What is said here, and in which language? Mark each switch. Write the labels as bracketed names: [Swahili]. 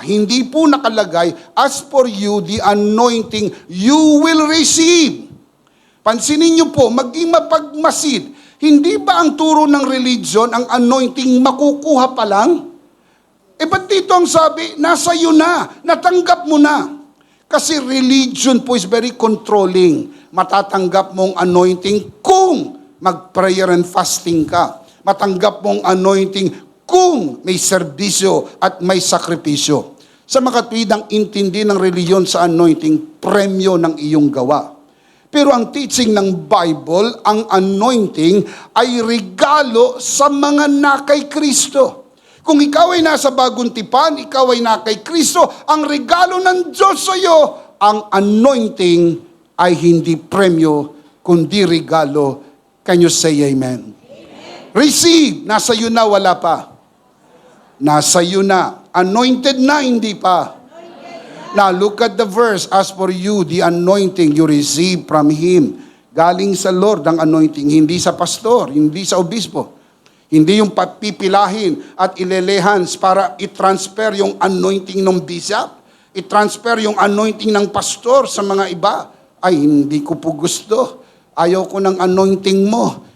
[Filipino] Hindi po nakalagay, [English] as for you, the anointing you will receive. [Filipino] Pansinin niyo po, maging mapagmasid. Hindi ba ang turo ng religion, ang anointing makukuha pa lang? Ba't dito ang sabi, nasa iyo na, natanggap mo na. Kasi religion po [English] is very controlling. [Filipino] Matatanggap mong anointing kung mag-prayer and fasting ka. Matanggap mong anointing kung may serbisyo at may sakripisyo. Sa makatwidang intindi ng reliyon sa anointing, premyo ng iyong gawa. Pero ang teaching ng Bible, ang anointing ay regalo sa mga nakay Kristo. Kung ikaw ay nasa bagong tipan, ikaw ay nakay Kristo, ang regalo ng Diyos sa iyo, ang anointing ay hindi premyo, kundi regalo. [English] Can you say amen? Receive, [Filipino] nasa iyo na, wala pa. Nasa iyo na. Anointed na, hindi pa. [English] Now, look at the verse. As for you, the anointing you receive from Him. [Filipino] Galing sa Lord ang anointing, hindi sa pastor, hindi sa obispo. Hindi yung papipilahin at ilelehans para i-transfer yung anointing ng bishop, i-transfer yung anointing ng pastor sa mga iba. Ay, hindi ko po gusto. Ayaw ko ng anointing mo.